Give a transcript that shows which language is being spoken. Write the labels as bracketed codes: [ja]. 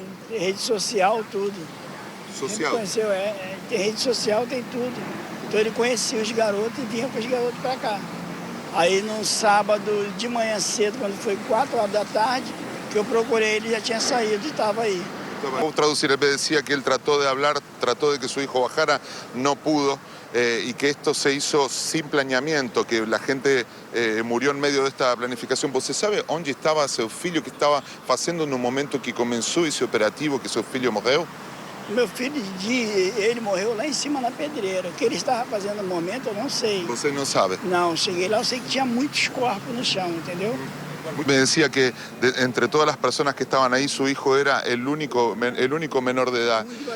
[pt] Rede social, tudo. Social? Conheceu, tem rede social, tem tudo. Então ele conhecia os garotos e vinha com os garotos para cá. Aí no sábado de manhã cedo, quando foi 4 horas da tarde, que eu procurei ele, já tinha saído e estava aí. [es] Vou traducir, él me decía que él trató de hablar, trató de que su hijo bajara, no pudo. Y que esto se hizo sin planeamiento, que la gente murió en medio de esta planificación. [pt] ¿Você sabe onde estava seu filho, que estava fazendo no momento que começou esse operativo, que seu filho morreu? Meu filho, ele morreu lá em cima na pedreira. O que ele estava fazendo no momento, eu não sei. Você não sabe? Não, cheguei lá, eu sei que tinha muitos corpos no chão, entendeu? [es] Me decía que entre todas las personas que estaban ahí, su hijo era el único menor de edad.